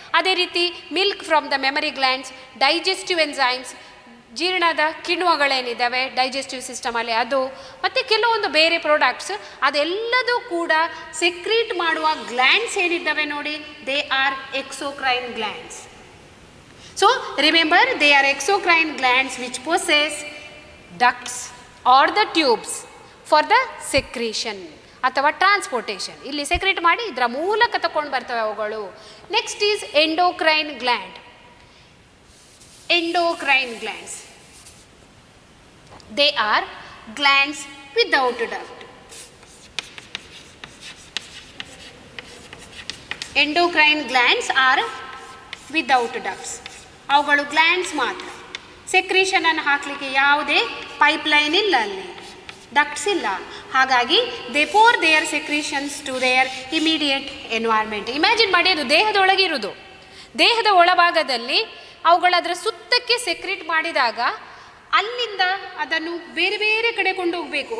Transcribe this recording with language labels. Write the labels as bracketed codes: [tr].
[kn] ಅದೇ ರೀತಿ [en] milk from the mammary glands, [kn] digestive enzymes, ಜೀರ್ಣದ ಕಿಣ್ವಗಳೇನಿದ್ದಾವೆ digestive ಸಿಸ್ಟಮಲ್ಲಿ ಅದು, ಮತ್ತು ಕೆಲವೊಂದು ಬೇರೆ ಪ್ರಾಡಕ್ಟ್ಸ್, ಅದೆಲ್ಲದೂ ಕೂಡ ಸೆಕ್ರೀಟ್ ಮಾಡುವ ಗ್ಲ್ಯಾಂಡ್ಸ್ ಏನಿದ್ದಾವೆ ನೋಡಿ, [en] They are exocrine glands. So remember, they are exocrine glands which possess ducts or the tubes for the secretion [kn] ಅಥವಾ ಟ್ರಾನ್ಸ್ಪೋರ್ಟೇಷನ್. ಇಲ್ಲಿ secrete ಮಾಡಿ ಇದರ ಮೂಲಕ ತಗೊಂಡು ಬರ್ತವೆ ಅವುಗಳು. [en] Next is endocrine gland. Endocrine glands, they are glands without duct. Endocrine glands are without ducts. [kn] ಅವುಗಳು glands ಮಾತ್ರ. ಸೆಕ್ರೀಷನನ್ನು ಹಾಕಲಿಕ್ಕೆ ಯಾವುದೇ ಪೈಪ್ಲೈನ್ ಇಲ್ಲ, ಅಲ್ಲಿ ಡಕ್ಟ್ಸ್ ಇಲ್ಲ. ಹಾಗಾಗಿ [en] They pour their secretions to their immediate environment. [kn] Imagine ಮಾಡಿ, ಅದು ದೇಹದೊಳಗಿರುವುದು, ದೇಹದ ಒಳಭಾಗದಲ್ಲಿ ಅವುಗಳು ಅದರ ಸುತ್ತಕ್ಕೆ ಸೆಕ್ರೀಟ್ ಮಾಡಿದಾಗ ಅಲ್ಲಿಂದ ಅದನ್ನು ಬೇರೆ ಬೇರೆ ಕಡೆ ಕೊಂಡು ಹೋಗಬೇಕು.